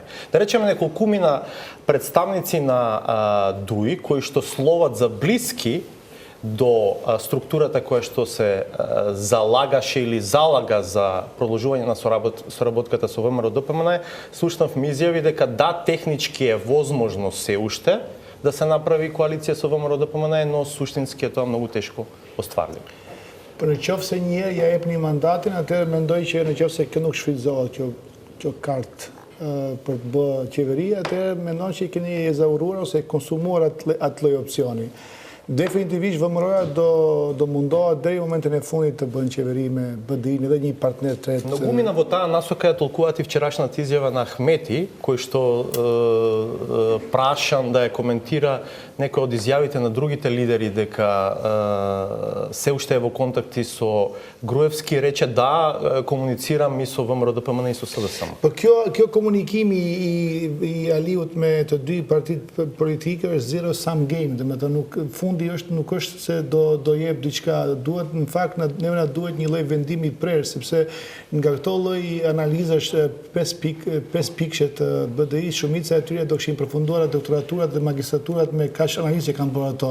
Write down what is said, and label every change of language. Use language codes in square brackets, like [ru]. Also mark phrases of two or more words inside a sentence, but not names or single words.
[mk] Да речеме неколкумина представници на ДУИ кои што словат за блиски до структурата која што се залагаше или залага за продолжување на соработката со ВМРО ДПМН, слушнав ми изјави дека да, технички е возможно се уште да се направи коалиција со ВМРО ДПМН, но суштински е тоа многу тешко остварливо. [sq] Për në qofë se një ja jep një mandatin, atëherë mendoj që në qofë se kjo nuk shfrytëzohet kjo kartë për të bë qeveri, atëherë mendoj që keni ezauruar ose konsumuar atë lloj opsioni. Definitivisht VMRO-ja do mundohet deri në momentin e fundit të bën qeveri me BDI-n edhe një partner tret. [mk] Многумина во таа насока ја толкуваат и вчерашната изјава на Ахмети, кој што прашан да ја коментира некои од изјавите на другите лидери дека се уште е во контакти со Груевски, рече да, комуницирам и со ВМРО ДПМН и со СДСМ. [sq] Po kjo komunikimi i Aliut me të dy partitë politike është [en] zero sum game, [sq] domethënë nuk është se do jep diçka, duhet në fakt neve na duhet një lloj vendimi prerë, sepse nga këto lloj analizash 5 pikëshe të BDI, shumica e tyre do kishin përfunduar doktoraturat dhe magistraturat me kaq analizë që kanë bërë ato.